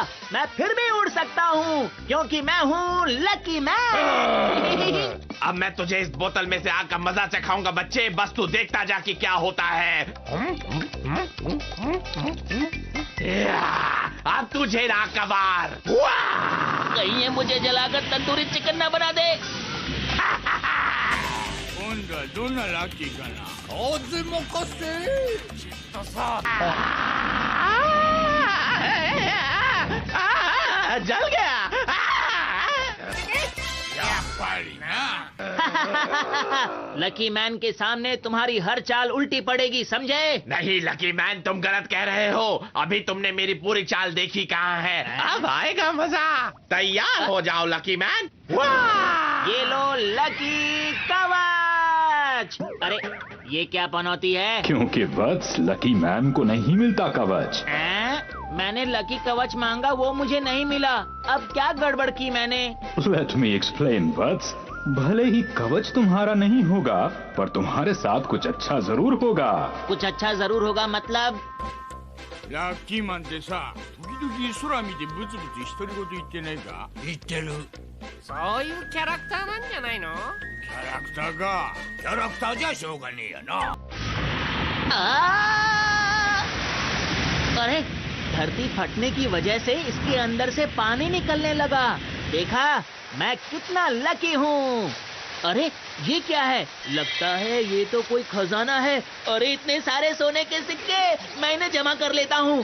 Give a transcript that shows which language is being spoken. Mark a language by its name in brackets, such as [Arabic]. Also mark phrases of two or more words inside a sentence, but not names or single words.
[Hindi] मैं फिर भी उड़ सकता हूँ क्योंकि मैं हूँ लकी मैन। अब मैं तुझे इस बोतल में से आग का मजा चखाऊंगा बच्चे, बस तू देखता जा कि क्या होता है। अब तुझे ना कबार। कहीं ये मुझे जलाकर तंदूरी चिकन न बना दे। [Japanese] 今度はどんなラッキーかな。風任せ。きっとさ。 [Hindi] जल गया। [Japanese] やっぱりな。 [Hindi] लकी मैन के सामने तुम्हारी हर चाल उल्टी पड़ेगी, समझे? नहीं लकी मैन, तुम गलत कह रहे हो। अभी तुमने मेरी पूरी चाल देखी कहाँ है। अब आएगा मजा। तैयार हो जाओ लकी मैन। ये लो लकी कवच। अरे ये क्या पनौती है? क्योंकि वत्स लकी मैन को नहीं मिलता कवच। मैंने लकी कवच मांगा, वो मुझे नहीं मिला। अब क्या गड़बड़ की मैंने? [English] let me explain वत्स। [Hindi] भले ही कवच तुम्हारा नहीं होगा, पर तुम्हारे साथ कुछ अच्छा जरूर होगा। कुछ अच्छा जरूर होगा मतलब? [Japanese] ラッキーマンってさ、時々空見てブツブツ独り言言ってないか。言ってる。そういうキャラクターなんじゃないの？キャラクターか。キャラクターじゃしょうがねえやな。 [Hindi] あー अरे धरती फटने की वजह से इसके अंदर से पानी निकलने लगा। देखा, मैं कितना लकी हूँ। अरे ये क्या है? लगता है ये तो कोई खजाना है। अरे इतने सारे सोने के सिक्के, मैं इन्हें जमा कर लेता हूँ।